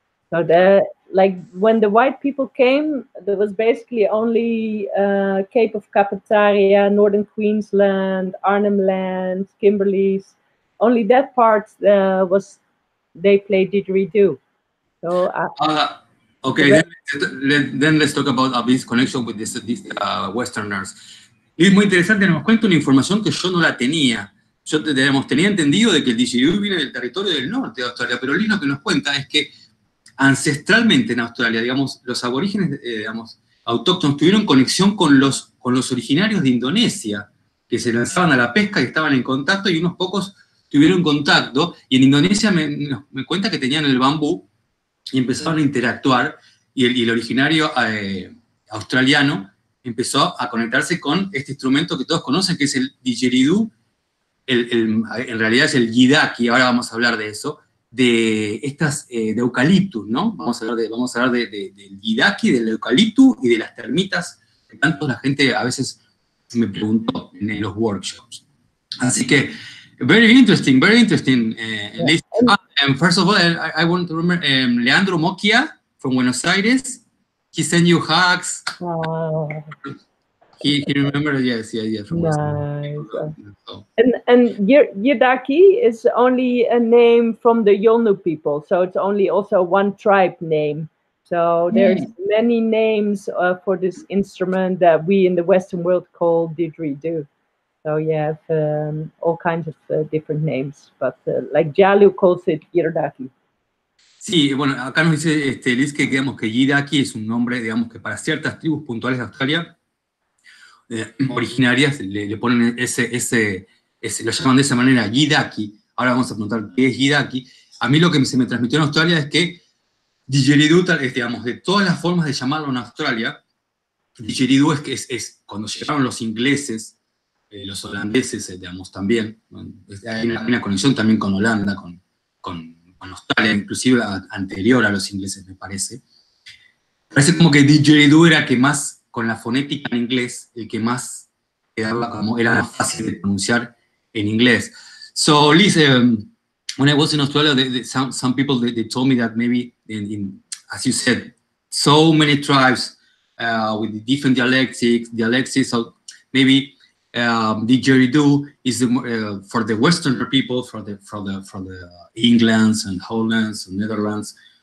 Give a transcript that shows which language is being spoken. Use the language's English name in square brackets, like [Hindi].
[English] So like when the white people came, there was basically only Cape of Carpentaria, Northern Queensland, Arnhem Land, Kimberleys. Only that part was they played didgeridoo. So okay, then let's talk about this connection with these Westerners. [Spanish] Y es muy interesante, nos cuenta una información que yo no la tenía. Yo tenía entendido de que el didgeridoo viene del territorio del norte de Australia, pero Liz lo que nos cuenta es que ancestralmente en Australia, digamos, los aborígenes, digamos, autóctonos tuvieron conexión con los originarios de Indonesia, que se lanzaban a la pesca y estaban en contacto, y unos pocos tuvieron contacto, y en Indonesia me cuenta que tenían el bambú, y empezaron a interactuar, y el originario australiano empezó a conectarse con este instrumento que todos conocen, que es el didgeridoo, en realidad es el yidaki, ahora vamos a hablar de eso, de estas, de eucaliptus, ¿no? Vamos a hablar del yidaki, del eucaliptus y de las termitas, que tanto la gente a veces me preguntó en los workshops. Así que, [English] very interesting, very interesting. And first of all, I want to remember Leandro Moquia from Buenos Aires. He sent you hugs. Oh. He remembered, yes, from nice. So. And Yidaki is only a name from the Yolnu people, so it's only also one tribe name. So there's many names for this instrument that we in the Western world call didgeridoo. So you have all kinds of different names, but like Jalu calls it Yidaki. [Spanish] Sí, bueno, acá nos dice Liz que digamos que Yidaki es un nombre, digamos que para ciertas tribus puntuales de Australia originarias le ponen ese, lo llaman de esa manera, Yidaki. Ahora vamos a preguntar qué es Yidaki. A mí lo que se me transmitió en Australia es que didgeridoo, digamos, de todas las formas de llamarlo en Australia, didgeridoo es cuando llegaron los ingleses, los holandeses, digamos, también. Hay una conexión también con Holanda, con Australia, inclusive anterior a los ingleses, me parece. Parece como que didgeridoo era que más, con la fonética en inglés, el que más quedaba como, era más fácil de pronunciar en inglés. [English] So, Liz, when I was in Australia, some people, they told me that maybe, as you said, so many tribes with different dialects, so maybe didgeridoo is for the Western people, for the Englands and Hollands and Netherlands.